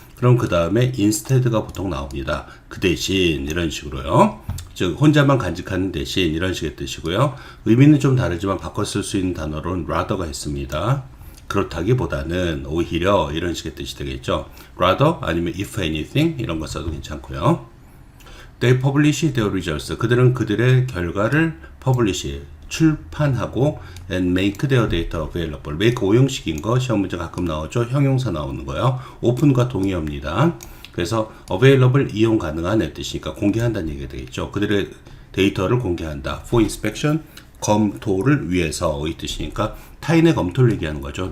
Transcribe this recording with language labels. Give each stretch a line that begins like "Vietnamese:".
Korean: 그럼 그 다음에 instead가 보통 나옵니다. 그 대신 이런 식으로요. 즉 혼자만 간직하는 대신 이런 식의 뜻이고요. 의미는 좀 다르지만 바꿔 쓸 수 있는 단어로는 rather가 있습니다. 그렇다기보다는 오히려 이런 식의 뜻이 되겠죠. rather 아니면 if anything 이런 거 써도 괜찮고요.
English: They publish their results.
Korean: 그들은 그들의 결과를
English: publish
Korean: 출판하고
English: and make their data available.
Korean: make 오형식인 거 시험 문제 가끔 나오죠. 형용사 나오는 거요. open과 동의어입니다. 그래서 available 이용 가능한의 뜻이니까 공개한다는 얘기가 되겠죠. 그들의 데이터를 공개한다. for inspection 검토를 위해서의 뜻이니까 타인의 검토를 얘기하는 거죠.